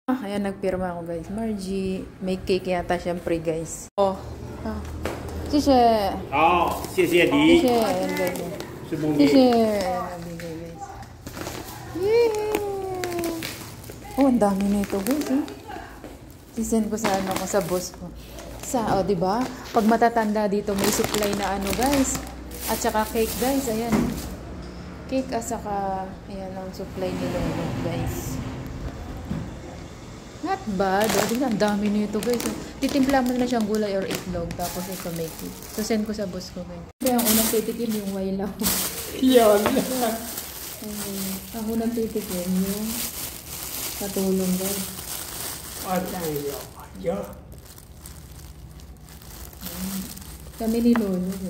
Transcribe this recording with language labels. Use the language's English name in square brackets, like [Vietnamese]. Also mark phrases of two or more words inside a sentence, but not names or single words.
[Filipino] Ayan, nagpirma ako guys. Margie, may cake yata syempre guys. [Chinese] Oh. Ah. 谢谢。好，谢谢你。 [Filipino] 谢谢。Ayan guys. [Chinese] 是梦妮。谢 [Filipino] 谢。Ayan, nabigay guys. Yay! Oh, ang dami na ito guys. Eh. Sisend ko sa ano ko sa boss ko. Sa, di ba? Pag matatanda dito may supply na ano guys. At saka cake guys. Ayan. Cake at saka ayan ang supply nila guys. [English] Not bad. [Filipino] Ang dami nito guys. Titimpla mo na siyang gulay or itlog. Tapos ito [English] make it. [Filipino] So send ko sa boss ko guys. Kaya ang unang titikim yung wailaw. Yan. Ang unang titikim yung katulong guys. Kami ni Lolo.